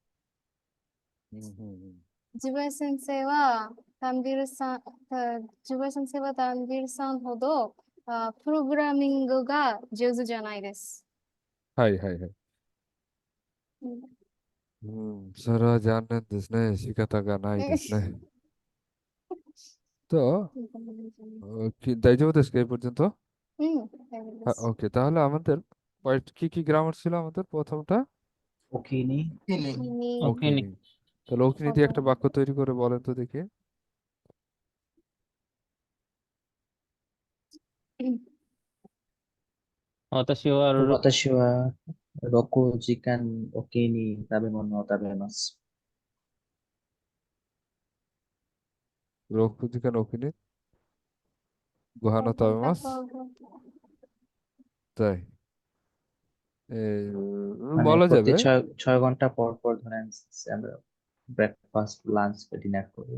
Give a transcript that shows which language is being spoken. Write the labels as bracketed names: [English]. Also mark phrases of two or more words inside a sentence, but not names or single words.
[Japanese] 自分先生は、タンビルさん、自分先生はタンビルさんほど、プログラミングが上手じゃないです。はいはいはい。それは残念ですね。仕方がないですね。তো大丈夫ですか [Bangla] এই পর্যন্ত? [Japanese] うん、大丈夫です。 [Bangla] ওকে, তাহলে আমাদের কি কি গ্রামার ছিল আমাদের প্রথমটা? ওকিনি কিনি। 君 ওকিনি। ওকিনি। তাহলে ওকিনি দিয়ে একটা বাক্য তৈরি করে বলেন তো দেখি। [Japanese] 私は私は6時間おきに食べ物を食べます。六時間おきにご飯を食べます. [Bangla] তাই মানে বলা প্রতি যাবে। 6 ঘন্টা পর পর ধরেন আমরা [English] breakfast, lunch, dinner [Bangla] করি।